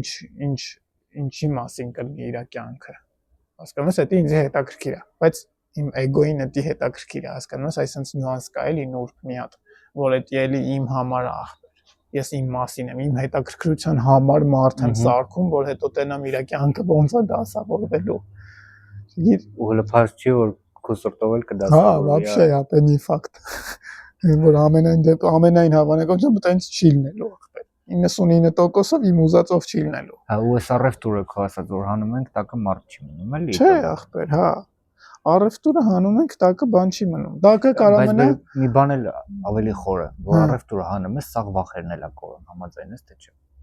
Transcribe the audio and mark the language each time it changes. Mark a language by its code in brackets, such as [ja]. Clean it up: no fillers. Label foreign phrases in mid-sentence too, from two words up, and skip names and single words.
[hy] ինչի մասին կլինի իր կյանքը, հասկանում ես, դա ինձ հետաքրքիր է, բայց իմ էգոին դա հետաքրքիր է, հասկանում ես, այսինքն նյուանս կա էլի նուրբ մի հատ, որ դա էլի իմ համար է ախպեր, ես իմ մասին եմ, իմ հետաքրքրության համար մարդ եմ սարքում, որ հետո տենամ իր կյանքը ոնց է դասավորվելու, ու հələ փաստ չի որ քուսորտով էլ կդասավորվի։ Հա, [ru] вообще, это не факт։ [hy] Որ ամենայն հավանականությամբ տենց չի լինելու ախպեր։ 99%-ով իմ ուզածով չի լինելու։ Հա, ու այս առևտուրը քո ասած որ հանում ենք, տակը մարդ չի մնում, էլի։ Չէ, ախպեր, հա։ Առևտուրը հանում ենք, տակը բան չի մնում։ Տակը կարող մնա։ Բայց մի բան էլ ավելի խոր է, որ առևտուրը հանում ես, սաղ վախերն էլ է կորում, համաձայն ես թե չէ։